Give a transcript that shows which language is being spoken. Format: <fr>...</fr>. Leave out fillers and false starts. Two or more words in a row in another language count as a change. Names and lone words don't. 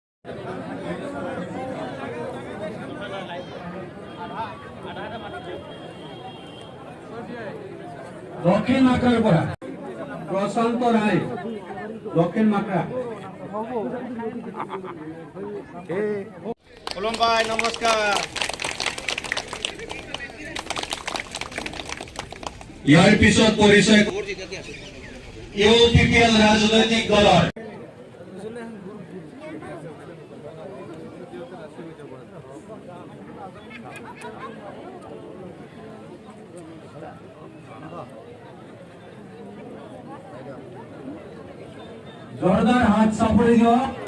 <bn>দক্ষিণ মাকড়ার পড়া প্রশান্ত রায় দক্ষিণ মাকড়া ভাই নমস্কার।</bn> <as>ইয়াৰ পিছত পৰিচয় ইউপিপিএল ৰাজনৈতিক দলৰ জোৰদাৰ হাত চাপৰি দিয়ক।</as>